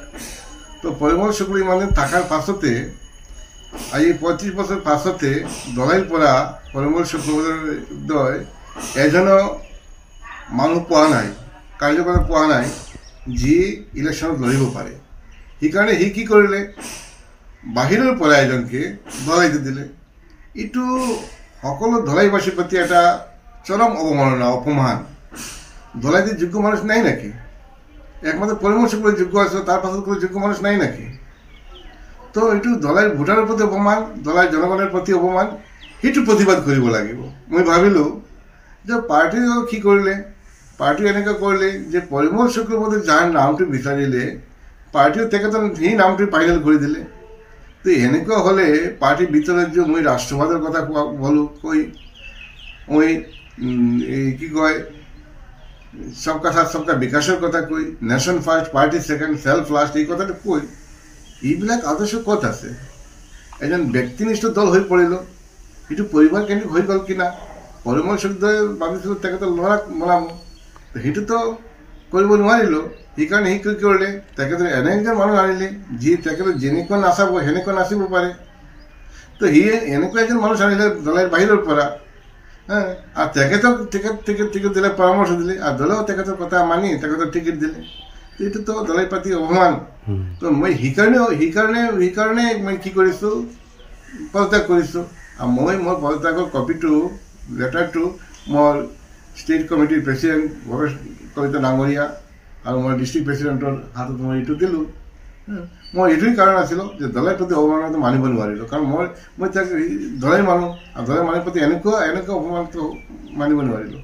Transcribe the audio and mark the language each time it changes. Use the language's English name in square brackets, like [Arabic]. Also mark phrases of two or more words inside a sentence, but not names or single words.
[Assamese] তো পৰিমল শুক্ল ইমান থাকাৰ পাছতে আজি 35 বছর পাছতে দলাইৰ পৰা পৰিমল শুক্লবৈদ্যই এজনো মানুহ পোৱা নাই, কাৰ্যকৰ্তা পোৱা নাই যি ইলেকশ্যনত লৰিব পাৰে। সেইকাৰণে সি কি কৰিলে, বাহিৰৰ পৰা এজনকে দলাইতে দিলে। এইটো সকলো দলাইবাসীৰ প্ৰতি এটা চৰম অৱমাননা, অপমান। দলাইতে যোগ্য মানুষ নাই নাকি? একমাত্ৰ পৰিমল শুক্ল যোগ্য আছে, তাৰ পাছত কোনো যোগ্য মানুষ নাই নাকি? তো এইটো দলাইৰ ভোটাৰৰ প্ৰতি অপমান, দলাইৰ জনগণৰ প্ৰতি অপমান, সেইটো প্ৰতিবাদ কৰিব লাগিব। মই ভাবিলোঁ যে পাৰ্টিৰ কি কৰিলে, পাৰ্টি এনেকৈ কৰিলে যে পৰিমল শুক্লবৈদ্যই যাৰ নামটো বিচাৰিলে পাৰ্টিও তেখেতৰ সেই নামটো ফাইনেল কৰি দিলে। তো এনেকুৱা হ'লে পাৰ্টিৰ ভিতৰত যে মই ৰাষ্ট্ৰবাদৰ কথা ক'লোঁ, কৈ মই কি কয় [Hindi] सबका साथ सबका विकास [Assamese] কথা কৈ, [English] Nation first party second self last, [Assamese] এই কথাটা কৈ এইবিলাক আদৰ্শ ক'ত আছে? এজন ব্যক্তিনিষ্ঠ দল হৈ পৰিল, এইটো পৰিবাৰ কেন্দ্ৰিক হৈ গ'ল কিনা? পৰিমল শুক্লই ভাবিছিলোঁ তেখেতৰ ল'ৰাক বনাব, সেইটোতো কৰিব নোৱাৰিলোঁ। সেইকাৰণে সি কি কৰিলে, তেখেতৰ এনে একজন মানুহ আনিলে যি তেখেতৰ যেনেকুৱা নাচাব সেনেকুৱা নাচিব পাৰে। তো সি এনেকুৱা এজন মানুহ আনিলে দলাইৰ বাহিৰৰ পৰা, আর তেখেতক টিকিট দিলে, পরামর্শ দিলে, আর দলেও তেখেতৰ কথা মানি তেখেতক টিকিট দিলে। এইটো তো দলের প্রতি অপমান। তো মই সেইকাৰণে মই কি কৰিছোঁ, পদত্যাগ কৰিছোঁ। আৰু মই মোৰ পদত্যাগৰ কপিটো, লেটাৰটো মোৰ ষ্টেট কমিটিৰ প্ৰেচিডেণ্ট ভৱেশ কলিতা ডাঙৰীয়া আৰু মই ডিষ্ট্ৰিক্ট প্ৰেচিডেণ্টৰ হাতত মই এইটো দিলোঁ। মই এইটোৱেই কাৰণ আছিল যে দলৰ প্ৰতি অৱমাননাটো মানিব নোৱাৰিলোঁ, কাৰণ মই তাক দলেই মানুহ, আৰু দলেৰ মানুহৰ প্ৰতি এনেকুৱা অপমানটো মানিব নোৱাৰিলোঁ।